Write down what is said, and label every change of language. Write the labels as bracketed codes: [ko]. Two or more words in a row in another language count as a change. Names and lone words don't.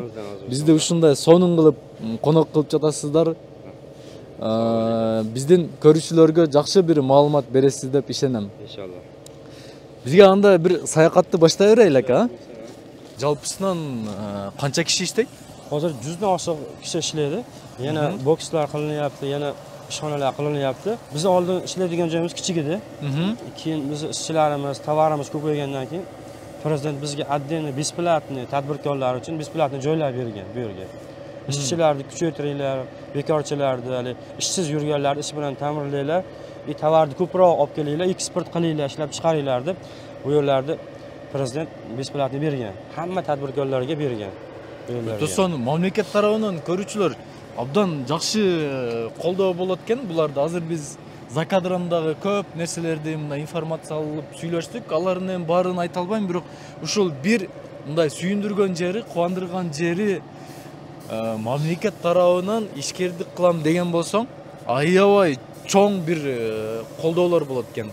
[ky] Бизди ушундай сонун кылып конок кылып жатасыздар. Биздин көрүүчүлөргө жакшы бир маалымат бересиз деп ишенем. Иншалла. Бизге анда бир саякатты баштай берели ака. Жалпысынан канча киши иштейт? [uz] Hozir 100dan oshiq kishi ishlaydi. Yana bokslar qilinyapti, yana ishxonalar qilinyapti. Biz oldin ishlaydigan joyimiz kichik edi. Keyin biz ishchilarimiz, tovarimiz ko'paygandan keyin prezident bizga [ru] отдельный бесплатный [uz] tadbirkorlar uchun besplatniy joylar bergan bu yerga. Ishchilarni kuchaytiringlar, bekorchilarni, hali ishsiz yurganlarni ish bilan ta'minlanglar, tovarni ko'proq olib kelinglar, eksport qilinglar, ishlab chiqaringlar deb bu yerlarda prezident besplatniy bergan. Hamma tadbirkorlarga bergan. [ky] Достон, мамлекет тарабынан көрүүчүлөр абдан жакшы колдоо болот экен. Буларды азыр биз закадрандагы көп нерселерди мына информация алып сүйлөштүк. Алардын баарын айта албайм, бирок ушул бир мындай сүйүндүргөн жери, кубандырган жери мамлекет тарабынан ишкердик кылам деген болсоң, аябай чоң бир колдоолор болот экен.